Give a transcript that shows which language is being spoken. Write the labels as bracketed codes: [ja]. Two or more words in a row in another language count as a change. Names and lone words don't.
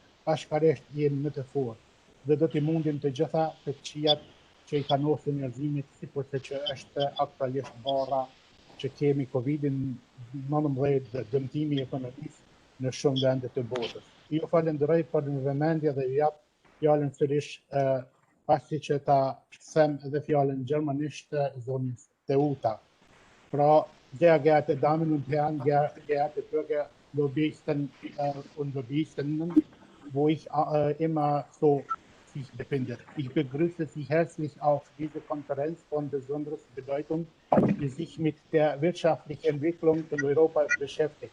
[sq] Bashkërisht jemi më të fortë dhe do t'i mundim të gjitha të këqijat që i kanosin njerëzimit, sikurse që është aktualisht bara që kemi Covid-19 dhe dëmtimi ekonomisë në shumë vende të botës. Ju falenderoj për në vëmendje dhe ju jap fjalën sërish pasi që ta them edhe fjalën gjermanisht zonës Teuta. Pra, [de] sehr geehrte Damen und Herren, geehrte Bürger, Lobbyisten und Lobbyistinnen, wo ich immer so sich befinde. Ich begrüße Sie herzlich auf diese Konferenz von besonderer Bedeutung, die sich mit der wirtschaftlichen Entwicklung in Europa beschäftigt.